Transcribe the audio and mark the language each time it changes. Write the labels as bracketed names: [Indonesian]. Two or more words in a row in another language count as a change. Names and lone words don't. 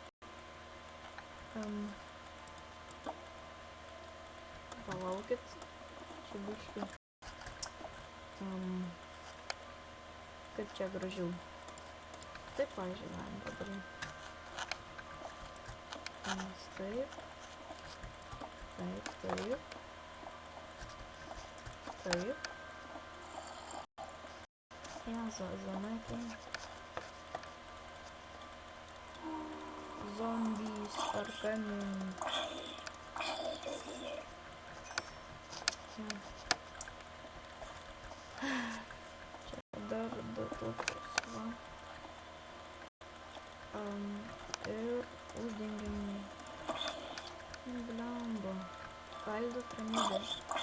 [Lithuanian] Palaukit, čia biškį. Kaip čia gražiau. Taip, pavyzdžiui, galim padaryti. Taip. [Russian] Заметим. [English] Zombies are coming. [Lithuanian] Čia dar du tokius, va. Ir uždengiam. Blemba. Kaldo ramybės.